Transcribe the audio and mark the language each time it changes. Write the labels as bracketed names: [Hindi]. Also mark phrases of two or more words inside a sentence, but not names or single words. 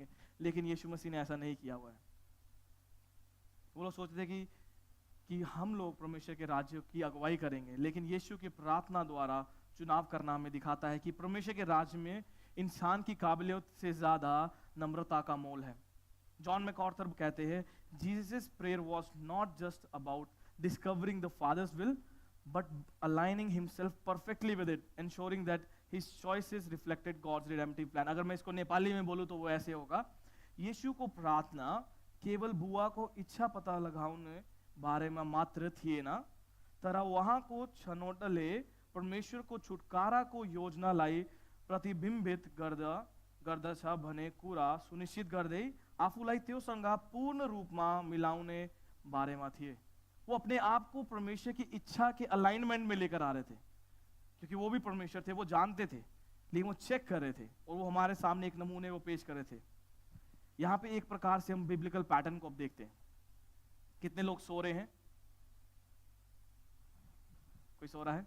[Hindi] लेकिन यीशु मसीह ने ऐसा नहीं किया हुआ है। वो लोग सोचते थे कि हम लोग परमेश्वर के राज्य की अगुवाई करेंगे, लेकिन यीशु की प्रार्थना द्वारा चुनाव करना हमें दिखाता है कि परमेश्वर के राज्य में इंसान की काबिलियत से ज्यादा नम्रता का मोल है। जॉन मैकआर्थर कहते हैं, [English] Jesus prayer was not just about discovering the Father's will, but aligning himself perfectly with it, ensuring that his choices reflected God's redemptive plan. [Hindi] अगर मैं इसको नेपाली में बोलूं तो वो ऐसे होगा, [Nepali] यीशु को प्रार्थना केवल बुआ को इच्छा पता लगाउने बारे में मात्र थिए ना, तर वहां को छनौटले परमेश्वर को छुटकारा को योजनालाई प्रतिबिम्बित गर्दछ भने कुरा सुनिश्चित गर्दै आफूलाई त्योसँग पूर्ण रूपमा मिलाउने बारेमा थिए। [Hindi] वो अपने आप को परमेश्वर की इच्छा के अलाइनमेंट में लेकर आ रहे थे, क्योंकि वो भी परमेश्वर थे, वो जानते थे, लेकिन वो चेक कर रहे थे और वो हमारे सामने एक नमूने वो पेश कर रहे थे। यहाँ पे एक प्रकार से हम [English] biblical pattern [Hindi] को अब देखते हैं। कितने लोग सो रहे हैं? कोई सो रहा है?